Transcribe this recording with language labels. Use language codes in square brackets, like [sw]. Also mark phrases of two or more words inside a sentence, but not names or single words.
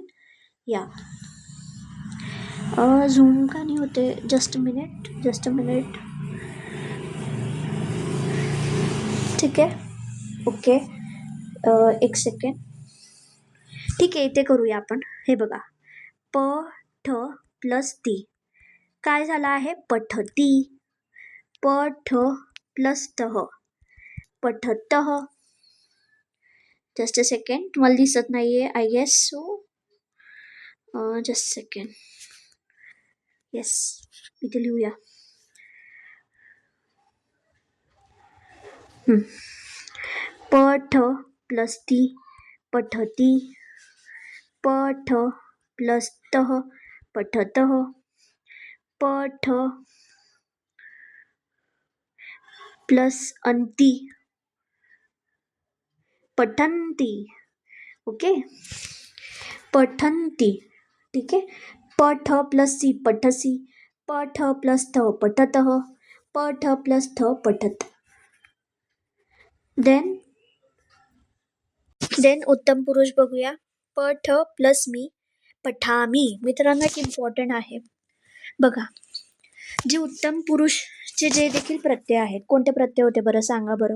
[mr] या झूम का नाही होते, [en] just a minute. [mr] ठीक आहे, ओके. एक सेकंड. ठीक आहे, इथे करूया आपण. हे बघा, प ठ प्लस ती काय झाला आहे, पठती. प ठ प्लस तह, पठतः. [en] just a second, [mr] तुम्हाला दिसत नाहीये [en] I guess. so just second. yes, [mr] इथे लिहूया. पठ प्लस ती, पठती. पठ प्लस तह, पठतः. पठ प्लस अंती, पठंती. ओके, पठंती. ठीक आहे. पठ प्लस सी, पठसी. पठ प्लस थ, पठतः. पठ प्लस थ, पठत. देन उत्तम पुरुष बघूया. पठ प्लस मी, पठामी. मित्रांनो, एक इम्पॉर्टंट आहे बघा, जे उत्तम पुरुष जे देखील प्रत्यय आहेत, कोणते प्रत्यय होते बरं सांगा बरं?